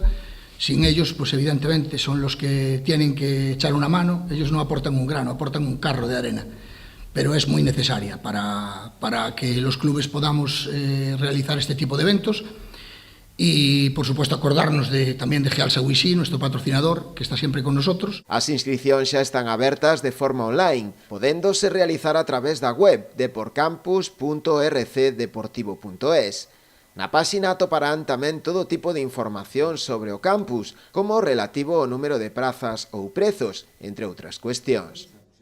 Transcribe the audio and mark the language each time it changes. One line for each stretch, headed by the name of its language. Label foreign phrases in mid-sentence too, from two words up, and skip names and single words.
Spanish: Sin ellos, pues evidentemente son los que tienen que echar una mano. Ellos no aportan un grano, aportan un carro de arena, pero es muy necesaria para que los clubes podamos realizar este tipo de eventos. Y, por supuesto, acordarnos también de Gealsa Wisí, nuestro patrocinador, que está siempre con nosotros.
Galician: As inscripcións xa están abertas de forma online, podéndose realizar a través da web deporcampus.rcdeportivo.es. Na páxina atoparán tamén todo tipo de información sobre o campus, como relativo ao número de prazas ou prezos, entre outras cuestións.